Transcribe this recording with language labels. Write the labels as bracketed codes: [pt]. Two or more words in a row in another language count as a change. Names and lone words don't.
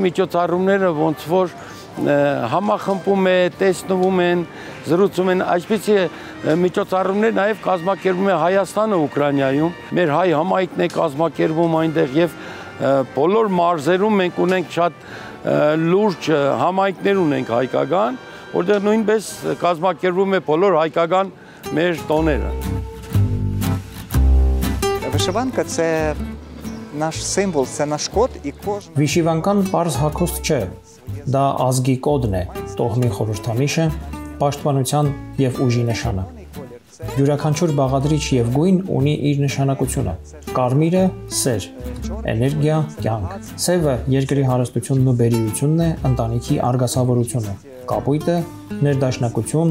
[hy] միջոցառումները ոնց որ համախմբում է, տեսնվում են, զրուցում են, այսպիսի միջոցառումներ նաև կազմակերպում է Հայաստանը Ուկրաինայում, մեր հայ համայնքն է կազմակերպում այնտեղ եւ բոլոր մարզերում մենք ունենք շատ լուրջ համայնքներ ունենք հայկական, որտեղ նույնպես կազմակերպվում է բոլոր հայկական մեր տոները։ [uk] Вишиванка – це наш символ, це наш код і кожен… [hy] Վիշիվանկան պարզ հագուստ չէ, դա ազգի կոդն է, տոհմի խորհրդանիշը, պաշտպանության եւ ուժի նշանը։ Յուրաքանչյուր բաղադրիչ եւ գույն ունի իր նշանակությունը։ Կարմիրը սեր, էներգիա, կյանք։ Սևը երկրի հարստությունն ու բերիությունն է, ընտանիքի արգասավորությունը։ Կապույտը ներդաշնակություն,